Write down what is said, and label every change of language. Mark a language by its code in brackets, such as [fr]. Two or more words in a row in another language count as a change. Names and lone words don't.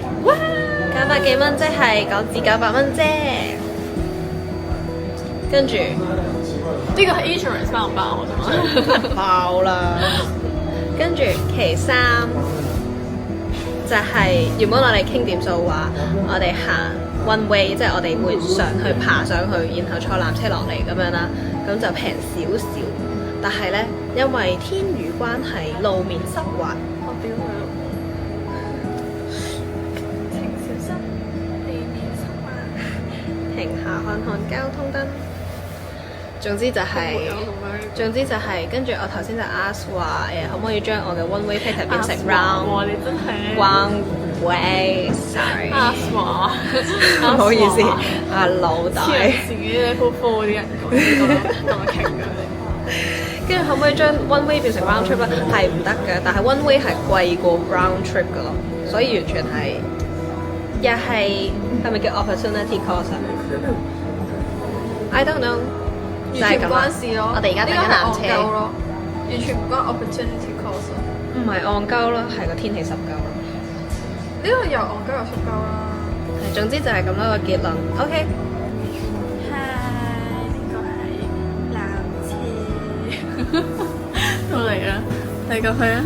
[yue] 哇！900幾蚊即係港紙900蚊啫。跟住呢個係 insurance 包唔包我啫嘛？爆啦！跟住其三就係、原本我哋傾掂數話，我哋行 [en] one way， [yue] 即係我哋會上去爬上去，然後坐纜車落嚟咁樣啦，咁就平少少。但係咧，因為天雨關係，路面濕滑。我屌佢咯！請小心，地面濕滑。停下看看交通燈。總之就係、跟住我頭先就 ask 話可唔可以將我嘅 [en] one way ticket [yue] 變成 round 你真係 [en] one way，sorry。 [yue] ask 話，唔好意思，阿老大。自己 level 4啲人講當傾嘅。跟住可唔可以將 [en] one way [yue] 變成 [en] round trip [yue] 咧？係唔得嘅，但係 [en] one way [yue] 係貴過 [en] round trip [yue] 嘅咯，所以完全係又係咪叫 [en] opportunity cost [yue] 啊？ [en] I don't know。 [yue] 完全唔關事咯。我哋而家等緊纜車咯，完全唔關 [en] opportunity cost。 [yue] 唔係戇鳩啦，係個天氣濕鳩啦。呢個又戇鳩又濕鳩啦。總之就係咁多個結論。OK。到嚟啦，你講佢啊！